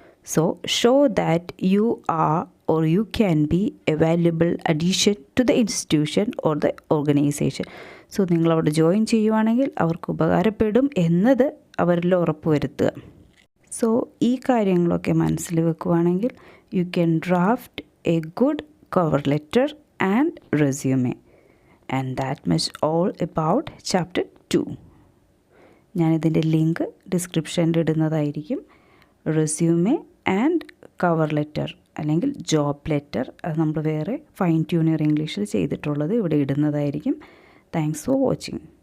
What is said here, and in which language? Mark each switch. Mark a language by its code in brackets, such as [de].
[en] So show that you are or you can be a valuable addition to the institution or the organisation. [ml] So നിങ്ങളവിടെ join ചെയ്യുവാണെങ്കിൽ അവർക്ക് ഉപകാരപ്പെടും എന്നത് അവരിൽ ഉറപ്പുവരുത്തുക. [en] so [ml] ഈ കാര്യങ്ങളൊക്കെ മനസ്സിൽ വെക്കുകയാണെങ്കിൽ [en] You can draft a good cover letter and resume. And that much all about chapter 2. [ml] ഞാനിതിൻ്റെ ലിങ്ക് ഡിസ്ക്രിപ്ഷനിൽ ഇടുന്നതായിരിക്കും. റെസ്യൂമെ ആൻഡ് കവർ ലെറ്റർ അല്ലെങ്കിൽ ജോബ് ലെറ്റർ അത് നമ്മൾ വേറെ ഫൈൻ ട്യൂണിയർ ഇംഗ്ലീഷിൽ ചെയ്തിട്ടുള്ളത് ഇവിടെ ഇടുന്നതായിരിക്കും. [en] Thanks for watching.